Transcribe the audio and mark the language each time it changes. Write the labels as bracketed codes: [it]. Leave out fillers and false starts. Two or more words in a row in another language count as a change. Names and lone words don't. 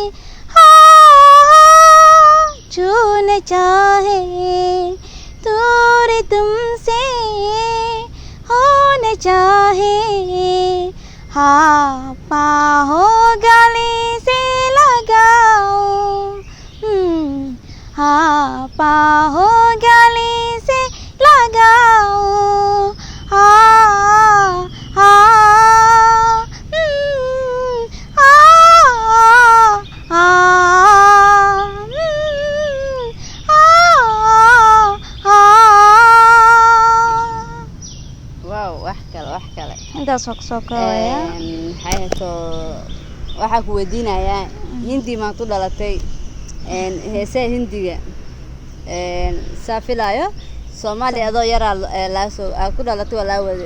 [hi] छून चाहे दूर तुमसे होना चाहे हाँ बाहों गले से लगाओ हाँ बाहों गले से लगाओ हाँ हाँ [so] wow wax kale intaas waa kusoo koobaya maxay soo waxaa ku weydiinayaa hindi maan ku dhalatay heesaha hindiga saa filaayo Soomaaliya adoo yaraa laasoo ku dhalatay waa laa wade